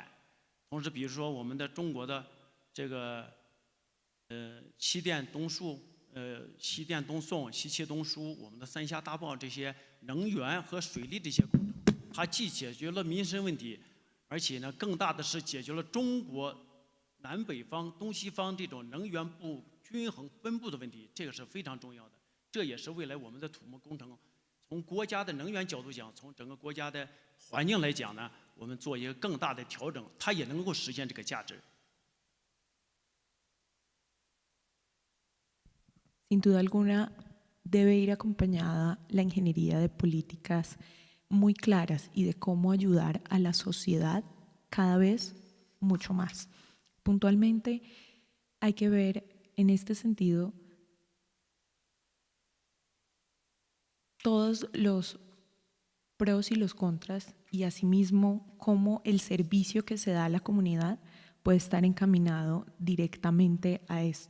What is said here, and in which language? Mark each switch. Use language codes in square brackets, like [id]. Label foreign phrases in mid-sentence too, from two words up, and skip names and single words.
[zh] 同时，比如说我们的中国的这个西电东输、西电东送、西气东输，我们的三峡大坝这些能源和水利这些工程，它既解决了民生问题，而且呢，更大的是解决了中国南北方、东西方这种能源不均衡分布的问题，这个是非常重要的。这也是未来我们的土木工程，从国家的能源角度讲，从整个国家的环境来讲呢，我们做一个更大的调整，它也能够实现这个价值。 [es] Sin duda alguna, debe ir acompañada la ingeniería de políticas muy claras y de cómo ayudar a la sociedad cada vez mucho más. Puntualmente, hay que ver en este sentido todos los pros y los contras y asimismo cómo el servicio que se da a la comunidad puede estar encaminado directamente a esto.